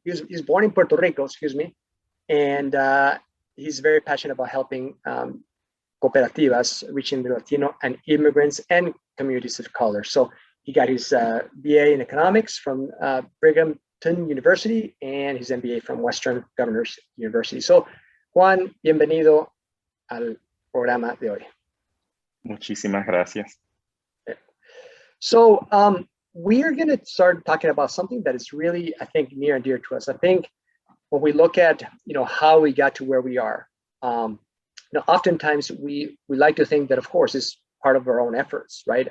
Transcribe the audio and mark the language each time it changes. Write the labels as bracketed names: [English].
[English] He's born in Puerto Rico, excuse me, and he's very passionate about helping cooperativas, reaching the Latino and immigrants and communities of color. So he got his BA in economics from Brighamton University and his MBA from Western Governors University. [Spanish] So Juan, bienvenido al programa de hoy. Muchísimas gracias. [English] So we are going to start talking about something that is really, I think, near and dear to us. I think when we look at, how we got to where we are, oftentimes we like to think that, of course, it's part of our own efforts, right?